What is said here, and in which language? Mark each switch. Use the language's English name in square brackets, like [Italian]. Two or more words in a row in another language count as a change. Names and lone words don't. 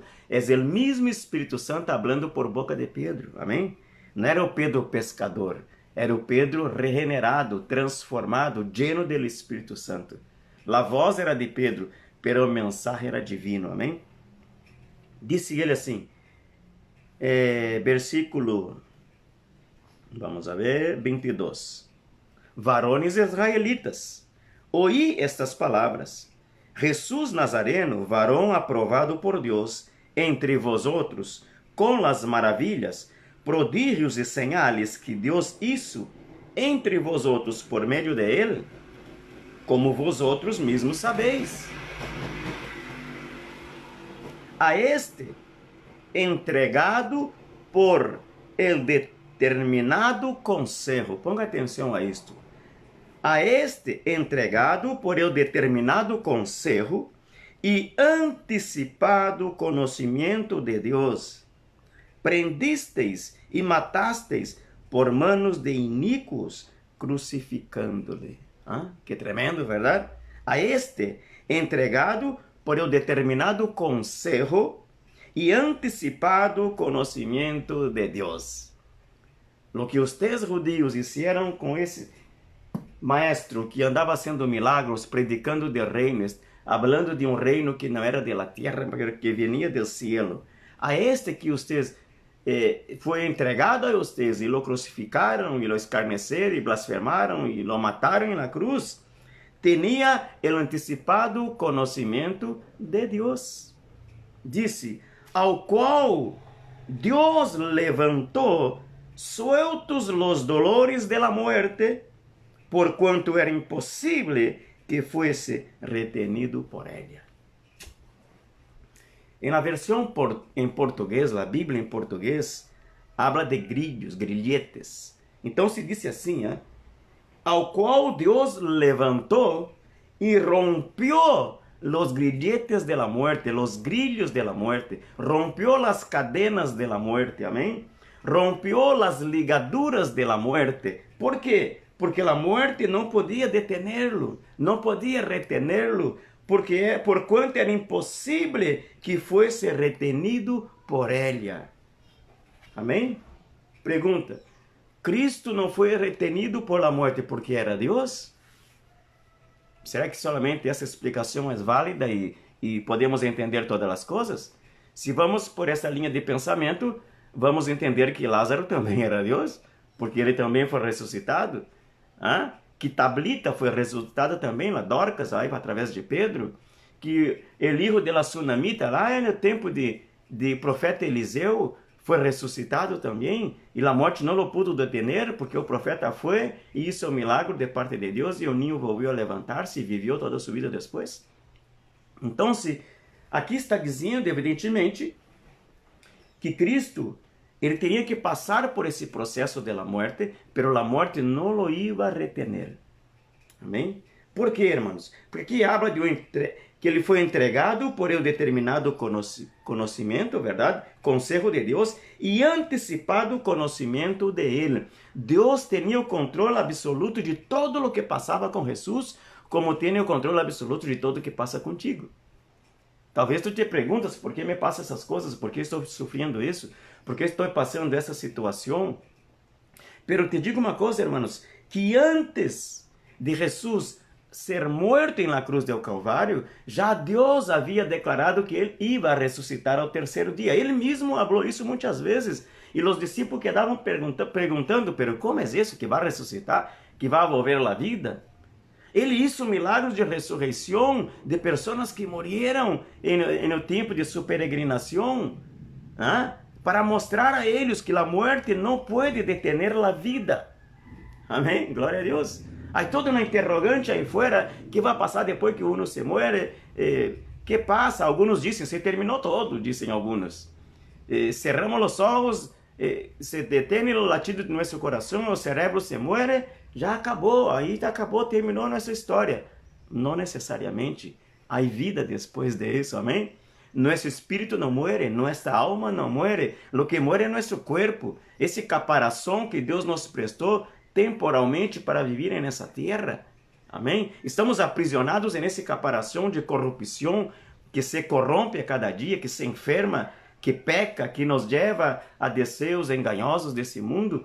[Portuguese] É o mesmo Espírito Santo falando por boca de Pedro, amém? Não era o Pedro pescador, era o Pedro regenerado, transformado, lleno do Espírito Santo. A voz era de Pedro, pero o mensagem era divino, amém? Disse ele assim, versículo, vamos a ver, 22. [Spanish] Varones israelitas, oí estas palavras. [Portuguese] Jesus Nazareno, varão aprovado por Deus, entre vosotros, com as maravilhas, prodígios e señales que Deus hizo entre vosotros por meio de ele, como vosotros mesmos sabeis. [Spanish] A este entregado por el determinado consejo. [Portuguese] Ponga atenção a isto. [Spanish] A este entregado por el determinado consejo [Portuguese] e antecipado conhecimento de Deus, prendisteis e matasteis [Spanish] por manos [Portuguese] de iníquos, crucificando-lhe. Que tremendo, verdade? [Spanish] A este entregado por el determinado consejo [Portuguese] e antecipado conhecimento de Deus. Lo que vocês judíos fizeram com esse maestro que andava fazendo milagros, predicando de reinos, falando de um reino que não era da terra, mas que vinha do cielo. A este que vocês foi entregado a vocês e lo crucificaram, e lo escarneceram, e blasfemaram, e lo mataram na cruz, tinha o antecipado conhecimento de Deus. Disse, ao qual Deus levantou [Spanish] sueltos los dolores de la muerte, [Portuguese] por quanto era impossível que fosse [Spanish] retenido por ella. [Portuguese] Na versão em português, a Bíblia em português, habla de grilhos, grilhetes. Então se diz assim, ao qual Deus levantou e rompeu [Spanish] los grilletes de la muerte, los grillos de la muerte, rompió las cadenas de la muerte, amén. Rompió las ligaduras de la muerte. ¿Por qué? Porque la muerte no podía detenerlo, no podía retenerlo, porque por cuanto era imposible que fuese retenido por ella. [Portuguese] Amém? Pergunta: Cristo não foi retenido [Spanish] por la muerte [Portuguese] porque era Deus? Será que solamente essa explicação é válida e podemos entender todas as coisas? Se vamos por essa linha de pensamento, vamos entender que Lázaro também era Deus, porque ele também foi ressuscitado. Que Tablita foi ressuscitada também, a Dorcas, aí, através de Pedro. Que o filho [Spanish] de la Sunamita, [Portuguese] lá no tempo de profeta Eliseu, foi ressuscitado também, e a morte não o [Spanish] pudo detener, [Portuguese] porque o profeta foi e hizo um milagre de parte de Deus, e o ninho volviu a levantar-se e viveu toda a sua vida depois. Então, aqui está dizendo, evidentemente, que Cristo, ele teria que passar por esse processo da morte, pero a morte não [Spanish] lo iba a retener. [Portuguese] Amém? Por quê, irmãos? Porque aqui habla de que ele foi entregado por um determinado conhecimento, verdade? Conselho de Deus e antecipado conhecimento de Ele. Deus tinha o controle absoluto de todo o que passava com Jesus, como tem o controle absoluto de tudo o que passa contigo. Talvez tu te perguntas por que me passa essas coisas, por que estou sofrendo isso, por que estou passando essa situação. Pero te digo uma coisa, irmãos, que antes de Jesus ser [Spanish] muerto en la cruz del Calvário, [Portuguese] já Deus havia declarado que ele iba a ressuscitar ao terceiro dia. Ele mesmo falou isso muitas vezes, e os discípulos quedavam perguntando, pero como é isso que vai ressuscitar, que vai volver a vida? Ele hizo milagres de ressurreição de pessoas que morreram no tempo de sua peregrinação, para mostrar a eles que a morte não pode detener a vida. Amém? Glória a Deus. Há toda uma interrogante aí fora, que vai passar depois que [Spanish] uno se muere? [Portuguese] Que passa? Alguns dizem, se terminou todo, dizem alguns. Cerramos os olhos, se detém o latido de nosso coração, o cerebro [Spanish] se muere, [Portuguese] já acabou, aí acabou, terminou nossa história. Não necessariamente, há vida depois disso, amém? Nosso espírito não muere, nossa alma não muere, o que muere é nosso corpo, esse caparazón que Deus nos prestou temporalmente para viver nessa terra. Amém? Estamos aprisionados nesse caparazón de corrupção que se corrompe a cada dia, que se enferma, que peca, que nos leva a desejos engañosos desse mundo.